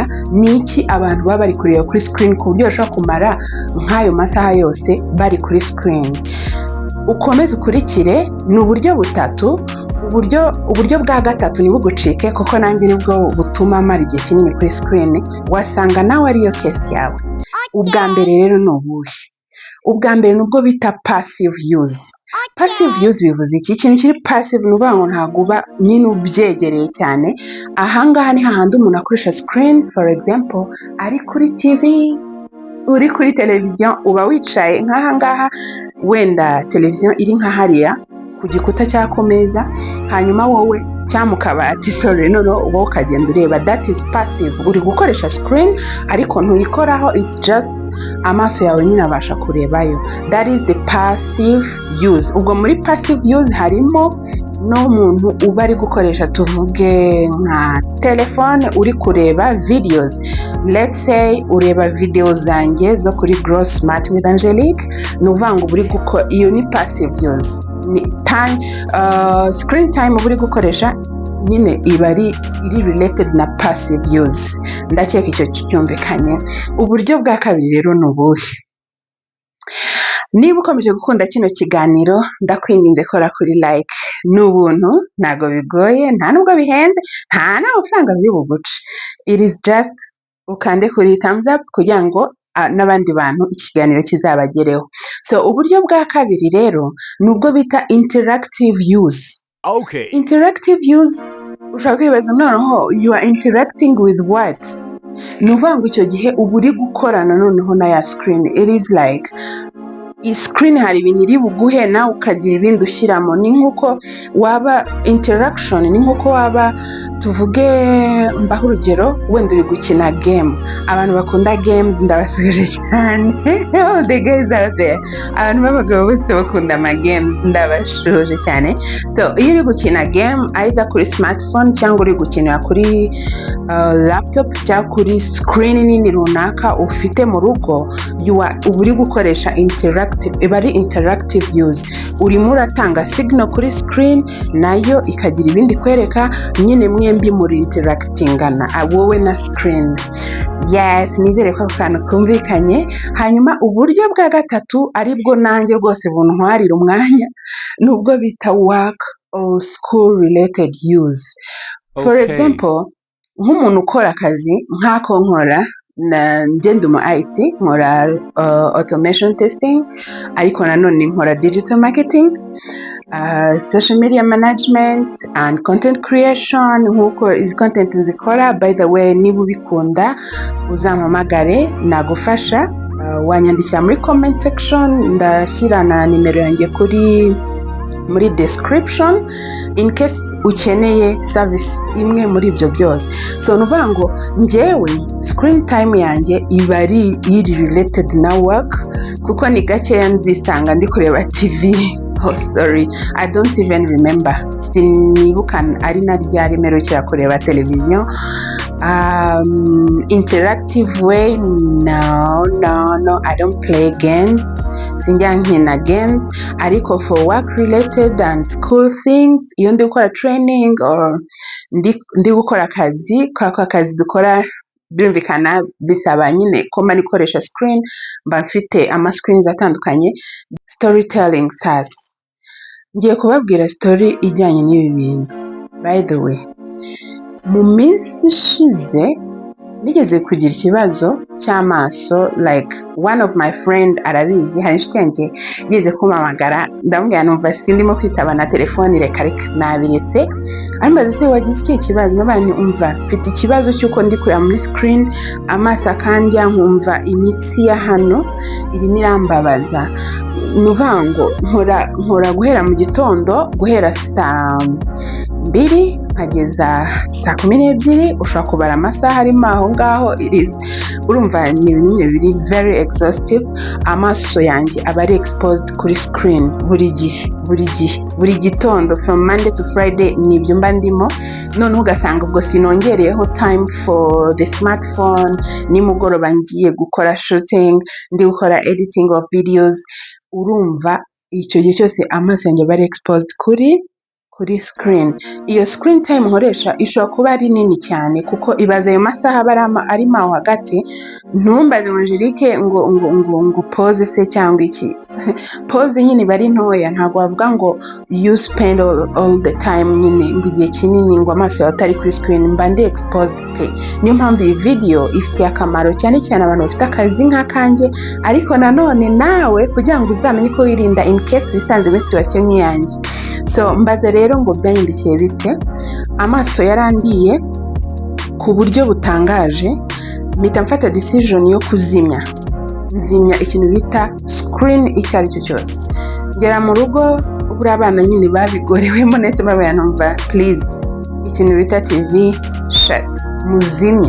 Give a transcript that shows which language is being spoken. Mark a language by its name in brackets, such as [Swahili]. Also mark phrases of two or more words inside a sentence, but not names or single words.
[Kinyarwanda] ni iki abantu baba bari kureba kuri screen ku buryo bashobora kumara nk'ayo masaha yose bari kuri screen. ukomeze ukurikire, ni uburyo butatu. uburyo bwa gatatu ni bugucike, kuko nanjye nibwo butuma mara igihe kinini kuri screen, wasanga nawe ariyo case yawe. ubwa mbere rero ni ubuhe? ubwa mbere nubwo bita [English] passive use. passive use [Kinyarwanda] bivuze iki? ikintu kiri passive ni ukuvuga ngo ntabwo uba nyine ubyegereye cyane. ahangaha ni hahandi umuntu akoresha screen, [English] for example [Kinyarwanda] ari kuri TV, uri kuri televiziyo, uba wicaye nk'ahangaha, wenda televiziyo iri nka hariya ku gikuta cyangwa ku meza, hanyuma wowe cyangwa mu kabati, wowe ukagenda ureba. [English] that is passive. [Kinyarwanda] uri gukoresha screen ariko ntuyikoraho, [English] it's just [Kinyarwanda] amaso yawe nyine abasha kurebayo. [English] that is the passive use. [Kinyarwanda] ubwo muri [English] passive use [Kinyarwanda] harimo n'umuntu uba ari gukoresha, tuvuge nka telefone, uri kureba videos. [English] let's say [Kinyarwanda] ureba video zanjye zo kuri Grow Smart with Angelique, ni ukuvuga ngo uri iyo ni [English] passive use. [Kinyarwanda] ni [English] time screen time [Kinyarwanda] uri gukoresha nyine iba iri related na [English] passive use. [Kinyarwanda] Ndakeka icyo cyumvikanye. Uburyo bwa kabiri rero ni ubuhe? Niba ukomeje gukunda kino kiganiro ndakwinginze kora kuri like. Ni ubuntu, ntago bigoye, nta nubwo bihenze, nta n'amafaranga biri buguce. [English] It is just [Kinyarwanda] ukande kuri [English] thumbs up [Kinyarwanda] kugira ngo n'abandi bantu ikiganiro kizabagereho. So uburyo bwa kabiri rero nubwo bita [English] interactive use. [Kinyarwanda] Okay. [English] Interactive use [Kinyarwanda] ushaka kwibaza noneho [English] you are interacting with what? [Kinyarwanda] Ni ukuvuga ngo icyo gihe uba uri gukorana noneho na ya screen. [English] It is like screen [Kinyarwanda] hari ibintu iri buguhe nawe ukagira ibindi ushyiramo. Ni nk'uko waba interaction, ni nk'uko waba tuvuge mbaho urugero wenda uri gukina game. Abantu bakunda games ndabasuje cyane. [English] All the guys out there, [Kinyarwanda] abantu b'abagabo bose bakunda ama games ndabashuje cyane. So iyo uri gukina game either kuri smartphone cyangwa uri gukinira kuri laptop cyangwa kuri screen nini runaka ufite mu rugo, uba uri gukoresha iba ari [English] interactive use. [Kinyarwanda] Urimo uratanga signal kuri screen nayo ikagira ibindi kwereka, nyine mwembi muri interactingana wowe na screen. Yes, nizere ko akantu kumvikanye. Hanyuma uburyo bwa gatatu aribwo nanjye rwose buntwarira umwanya nubwo bita [English] work or school related use. For example, [Kinyarwanda] nk'umuntu ukora akazi nk'ako nkora ngenda mu IT, nkora [English] automation testing, [Kinyarwanda] ariko nanone nkora [English] digital marketing, social media management and content creation. [Kinyarwanda] Nk'uko izi content nzikora, [English] by the way, [Kinyarwanda] niba ubikunda uzampamagare nagufasha. Wanyandikira muri [English] comment section, [Kinyarwanda] ndashyira na nimero yanjye muri description [English] in case [Kinyarwanda] ukeneye service imwe muri ibyo byose. So nuvuga ngo njyewe screen time yanjye iba ari related na work, kuko ni gakeya nzisanga ndi kureba TV. [English] Oh sorry, I don't even remember. [Kinyarwanda] Sinibuka ari na ryari mperukira kureba televiziyo. [English] Interactive way, no, I don't play games. [Kinyarwanda] Sinjya nkina games, ariko [English] for work related and school things, [Kinyarwanda] iyo ndi gukora [English] training or [Kinyarwanda] ndi gukora akazi, kwa kazi dukora byumvikana bisaba nyine ko mani koresha screen, mba mfite ama screens atandukanye. Storytelling sas, ngiye kubabwira story ijyanye n'ibi bintu. [English] By the way, [Kinyarwanda] mu minsi ishize nigeze kugira ikibazo cy'amaso, [English] like one of my friend [Kinyarwanda] arabizi, hari inshuti yanjye yigeze kumpamagara, ndamubwira numva sindimo kwitaba na telefone, reka nabiretse. Ambaza se wagize iki kibazo? Nabanye umva mfite ikibazo cy'uko ndi kureba muri screen, amaso akandya, nkumva imitsi ya hano irimo irambabaza. Nuvuga ngo nkora guhera mu gitondo, guhera saa 2 nkageza saa 12, ushobora kubara amasaha arimo aho ngaho. Urumva ni ibintu biri [English] very exhaustive. [Kinyarwanda] Amaso yanjye aba ari exposed kuri screen buri gitondo [English] from Monday to Friday, [Kinyarwanda] nibyo mba ndimo. None ugasanga ubwo sinongereyeho [English] time for the smartphone. [Kinyarwanda] Nimugoroba ngiye gukora shooting, ndi gukora [English] editing of videos. [Kinyarwanda] Urumva icyo gihe cyose amaso yanjye aba ari exposed kuri screen. Iyo screen time nkoresha ishobora kuba ari nini cyane, kuko ibaza ayo masaha arimo aho hagati. Ntumbaze Angelique ngo pause se cyangwa iki. Pause nyine bari ntoya, ntabwo bavuga ngo [English] you spend all the time [Kinyarwanda] nyine ngo igihe kinini ngo amaso yawe atari kuri screen. Mba ndi exposed pe. Niyo mpamvu iyi video ifitiye akamaro cyane cyane abantu bafite akazi nk'akanjye, ariko nanone nawe kugira ngo uzamenye ko wirinda [English] in case [Kinyarwanda] wisanze muri situation nk'iyanjye. So mbaze rero ngo byanyandikiye bite. Amaso yarandiye ku buryo butangaje, mpita mfata decision yo kuzimya ikintu bita screen icyo ari cyo cyose. Ngera mu rugo, ubura abana nyine babigorewemo, nese babaya numva please ikintu bita [English] TV shut, [Kinyarwanda] muzimye.